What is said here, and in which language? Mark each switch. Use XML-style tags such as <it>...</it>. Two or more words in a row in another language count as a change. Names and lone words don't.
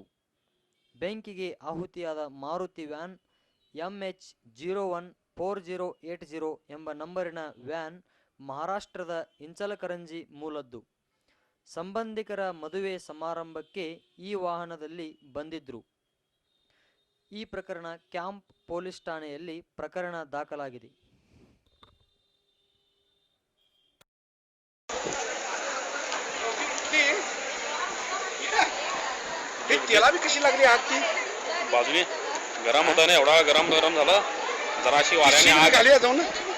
<kn>ಬೆಂಕಿಗೆ ಆಹುತಿಯಾದ ಮಾರುತಿ ವ್ಯಾನ್ MH014080 ಎಂಬ ನಂಬರಿನ ವ್ಯಾನ್ ಮಹಾರಾಷ್ಟ್ರದ ಇಂಚಲಕರಂಜಿ ಮೂಲದ್ದು. ಸಂಬಂಧಿಕರ ಮದುವೆ ಸಮಾರಂಭಕ್ಕೆ ಈ ವಾಹನದಲ್ಲಿ ಬಂದಿದ್ರು. ಈ ಪ್ರಕರಣ ಕ್ಯಾಂಪ್ ಪೊಲೀಸ್ ಠಾಣೆಯಲ್ಲಿ ಪ್ರಕರಣ ದಾಖಲಾಗಿದೆ.</kn> <mr>तेला भी कशी लागली आग की बाजूने गरम होता ना, एवढा गरम झाला जराशी वाऱ्याने आग खाली जाऊ ना.</mr>